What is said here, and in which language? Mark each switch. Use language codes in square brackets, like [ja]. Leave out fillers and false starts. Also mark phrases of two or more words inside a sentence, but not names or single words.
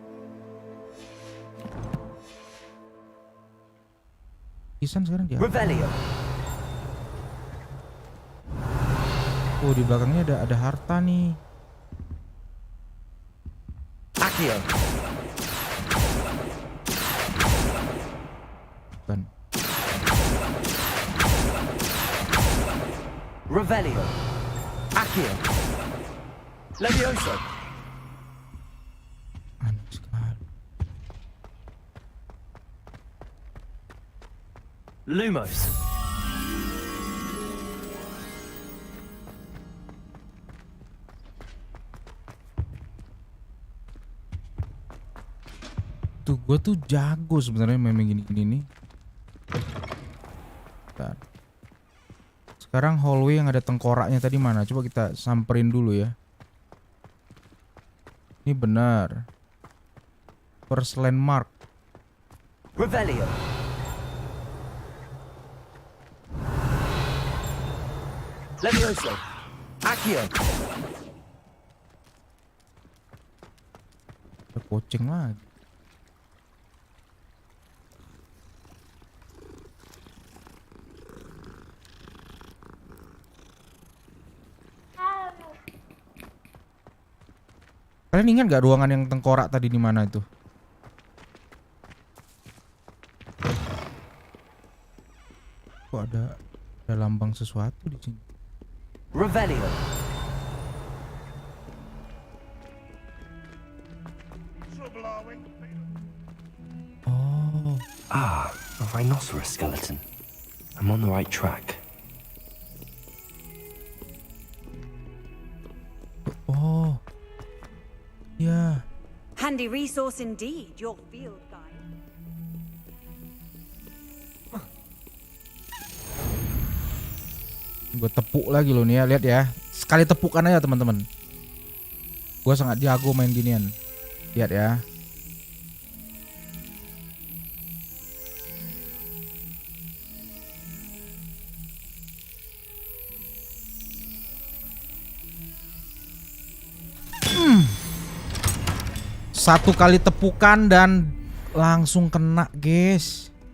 [id] Lukisan sekarang dia. Revelio. Oh, di belakangnya ada harta nih. Accio. Bukan. Revelio. Accio. Levioso. Aneh sekali. Lumos. Tuh gue tuh jago sebenarnya main gini-gini nih. Bentar. Sekarang hallway yang ada tengkoraknya tadi mana? Coba kita samperin dulu ya. Ini benar. [en] First landmark. [id] Revelio. Levioso. Accio. Ada kucing lagi. Kalian ingat gak ruangan yang tengkorak tadi di mana itu? Kok ada lambang sesuatu di sini? Revelio. Oh, [en] Ah, a rhinoceros skeleton. I'm on the right track. [id] oh, ya. [en] Handy resource indeed, your field guide. [id] Gue tepuk lagi loh nih ya, lihat ya. Sekali tepukan aja teman-teman. Gue sangat jago main ginian. Lihat ya. Satu kali tepukan dan langsung kena, guys.